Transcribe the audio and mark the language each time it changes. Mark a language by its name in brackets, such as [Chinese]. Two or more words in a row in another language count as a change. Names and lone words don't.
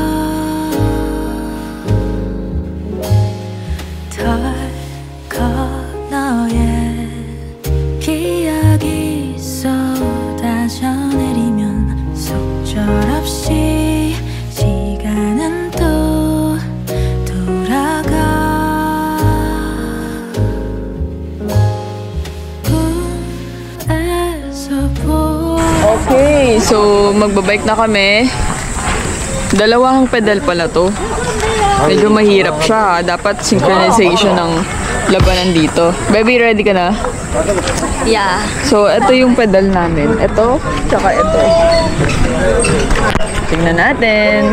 [Korean] 덜컥 너의 기억이 쏟아져 내리면 속절없이 시간은 또 돌아가 꿈에서 보 [Filipino] Okay, so magbabike na kami. Dalawang pedal pala to. Medyo mahirap siya. Dapat synchronization ng labanan dito. Baby, ready ka na? Yeah. So, ito yung pedal namin. Ito, tsaka ito. Tingnan natin.